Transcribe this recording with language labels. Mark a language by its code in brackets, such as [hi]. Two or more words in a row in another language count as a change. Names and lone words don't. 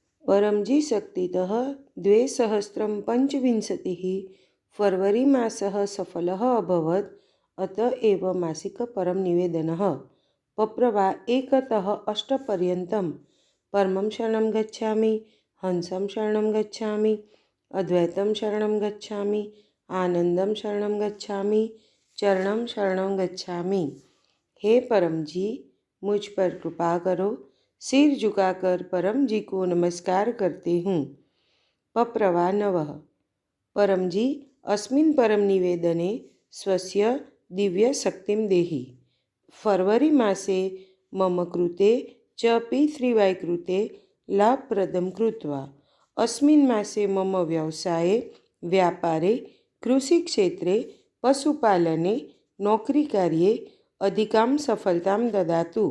[sa] परमजी शक्तितः 2025 फरवरी मासः सफलः अभवत्। अत एव मासिक परम निवेदनः पप्रवा 1तः 8पर्यन्तं परमं शरणं गच्छामि, हंसं शरणं गच्छामि, अद्वैतं शरणं गच्छामि, आनंदं शरणं गच्छामि, चरणं शरणं गच्छामि। [hi] हे परम जी, मुझ पर कृपा करो। सिर झुकाकर परम जी को नमस्कार करती हूँ। [sa] पप्रवा 9। परम जी अस्मिन् परम निवेदने स्वस्य दिव्य शक्तिं देहि। फरवरी मासे मम कृते च P3Y कृते लाभप्रदं कृत्वा अस्मिन् मासे मम व्यवसाये, व्यापारे, कृषिक्षेत्रे, पशुपालने, नौकरीकार्ये अधिकां सफलतां ददातु।